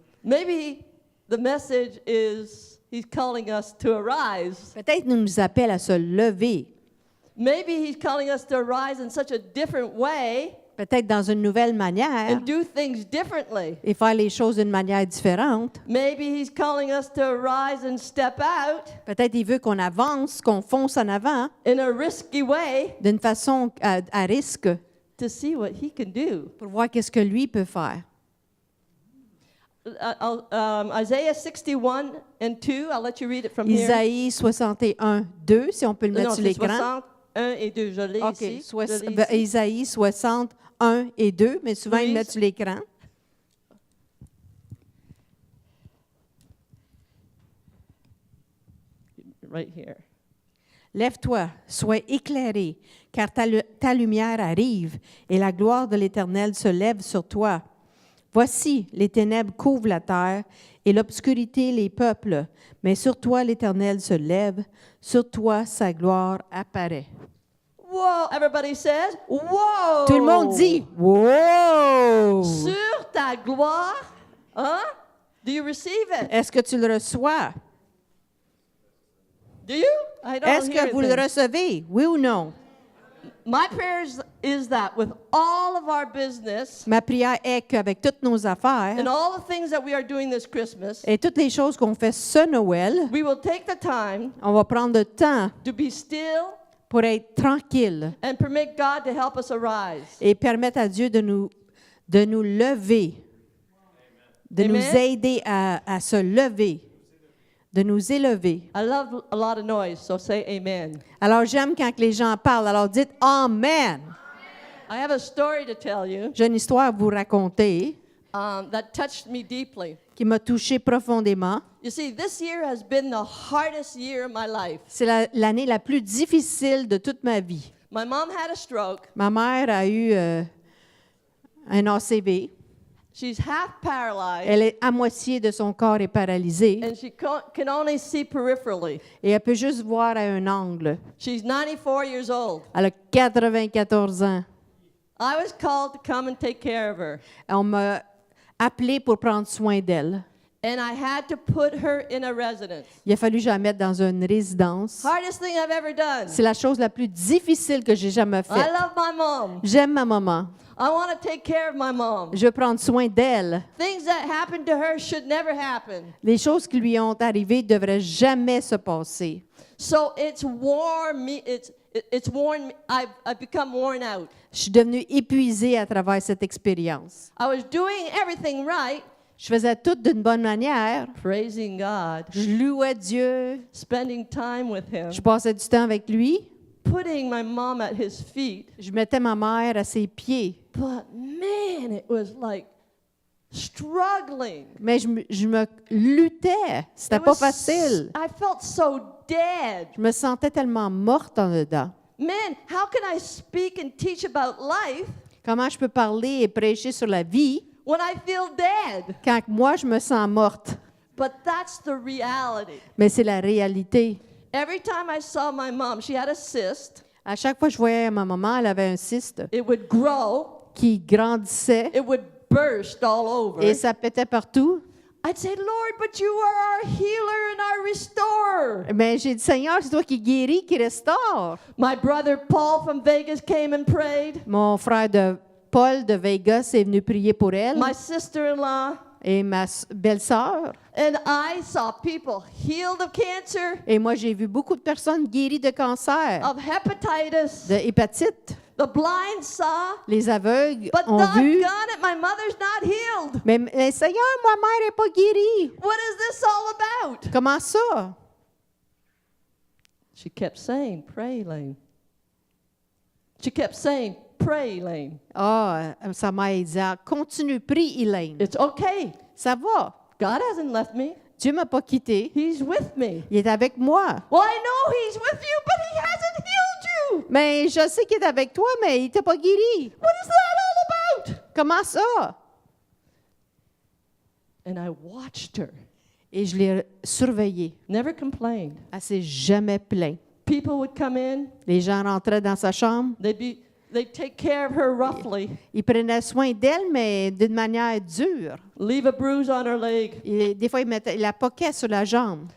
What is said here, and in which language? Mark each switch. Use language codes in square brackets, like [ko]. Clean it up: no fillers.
[en] Maybe the message is he's calling us to arise. [fr] Peut-être nous appelle à se lever. [en] Maybe he's calling us to arise in such a different way. [fr] Peut-être dans une nouvelle manière. [en] And do things differently. [fr] Et faire les choses d'une manière différente. [en] Maybe he's calling us to arise and step out. [fr] Peut-être il veut qu'on avance, qu'on fonce en avant. [en] In a risky way. [fr] D'une façon à risque. [en] To see what he can do. [fr] Pour voir qu'est-ce que lui peut faire. [en] Isaiah 61 and 2, I'll let you read it from here. [fr] Isaïe 61, 2, si on peut le mettre sur l'écran. 1 et 2. Je l'ai [en] OK. [fr] ici. Je l'ai ici. Isaïe 60, 1 et 2, mais souvent, ils Oui. mettent sur l'écran. [en] Right here. [fr] Lève-toi, sois éclairé, car ta lumière arrive et la gloire de l'Éternel se lève sur toi. Voici, les ténèbres couvrent la terre et l'obscurité les peuples, mais sur toi l'Éternel se lève, sur toi sa gloire apparaît. [en] Whoa! Everybody says, whoa! [fr] Tout le monde dit « Wow! » Sur ta gloire. Hein? [en] Do you receive it? [fr] Est-ce que tu le reçois? [en] Do you? I don't [fr] Est-ce [en] hear [fr] que vous [en] it [fr] le [en] then. [fr] recevez? Oui ou non? [en] My prayer is that with all of our business [fr] Ma prière est qu'avec toutes nos affaires [en] and all the things that we are doing this Christmas, [fr] et toutes les choses qu'on fait ce Noël, [en] we will take the time [fr] on va prendre le temps [en] to be still [fr] pour être tranquille [en] and permit God to help us arise. [fr] et permettre à Dieu de nous lever, de [en] Amen. [fr] nous aider à se lever, de nous élever. [en] I love a lot of noise, so say amen. [fr] Alors, j'aime quand les gens parlent. Alors, dites « Amen ». [en] I have a story to tell you [fr] J'ai une histoire à vous raconter [en] that touched me deeply. [fr] qui m'a touchée profondément. [en] You see, this year has been the hardest year of my life. [fr] C'est l'année la plus difficile de toute ma vie. [en] My mom had a stroke. [fr] Ma mère a eu un ACV. [en] She's half paralyzed, [fr] Elle est à moitié de son corps est paralysé [en] and she can only see peripherally. [fr] et elle peut juste voir à un angle. [en] She's 94 years old. [fr] Elle a 94 ans. [en] I was called to come and take care of her, [fr] On m'a appelé pour prendre soin d'elle. [en] and I had to put her in a residence. [fr] Il a fallu que je la mette dans une résidence. [en] Hardest thing I've ever done. [fr] C'est la chose la plus difficile que j'ai jamais [en] I [fr] faite. [en] love my mom. [fr] J'aime ma maman. [en] I want to take care of my mom. [fr] Je veux prendre soin d'elle. [en] Things that happened to her should never happen. [fr] Les choses qui lui ont arrivé ne devraient jamais se passer. [en] So it's worn me. It's worn me. I've become worn out. [fr] Je suis devenue épuisée à travers cette expérience. [en] I was doing everything right, [fr] Je faisais tout d'une bonne manière. [en] praising God, [fr] Je louais Dieu. [en] spending time with Him, [fr] Je passais du temps avec lui. [en] putting my mom at His feet. [fr] Je mettais ma mère à ses pieds. [en] But man, it was like struggling. [fr] Mais je me luttais. C'était [en] It [fr] pas [en] was- [fr] facile. [en] I felt so dead. [fr] Je me sentais tellement morte en dedans. [en] Man, how can I speak and teach about life [fr] Comment je peux parler et prêcher sur la vie [en] when I feel dead? [fr] quand moi je me sens morte? [en] But that's the reality. [fr] Mais c'est la réalité. [en] Every time I saw my mom, she had a cyst. [fr] À chaque fois que je voyais ma maman, elle avait un cyste [en] It would grow, [fr] qui grandissait [en] it would burst all over. [fr] et ça pétait partout. [en] I'd say, Lord, but you are our healer and our restorer. [fr] Mais j'ai dit, Seigneur, c'est toi qui guéris, qui restaure. [en] My brother Paul from Vegas came and prayed. [fr] Mon frère de Paul de Vegas est venu prier pour elle [en] My sister-in-law. [fr] et ma belle-sœur. [en] And I saw people healed of cancer, [fr] Et moi, j'ai vu beaucoup de personnes guéries de cancer, [en] of hepatitis. [fr] de hépatite. [en] The blind saw, [fr] Les aveugles [en] but [fr] ont vu. [en] doggone it, my mother's not healed. [fr] Mais Seigneur, ma mère n'est pas guérie. [en] What is this all about? [fr] Comment ça? [en] She kept saying, pray, Elaine. She kept saying, pray, Elaine. [fr] Ah, sa mère disait, continue, prie, Elaine. [en] It's okay. [fr] Ça va. [en] God hasn't left me. [fr] Dieu m'a pas quitté. [en] He's with me. [fr] Il est avec moi. [en] Well, I know He's with you, but He hasn't healed you. [fr] Mais je sais qu'il est avec toi, mais il t'a pas guéri. [en] What is that all about? [fr] Comment ça? [en] And I watched her. [fr] Et je l'ai surveillée. [en] Never complained. [fr] Elle s'est jamais plainte. [en] People would come in. [fr] Les gens rentraient dans sa chambre. [en] They'd take care of her roughly. [fr] Ils prenaient soin d'elle, mais d'une manière dure. [en] Leave a bruise on her leg. [fr] Et des fois, ils la poquaient sur la jambe.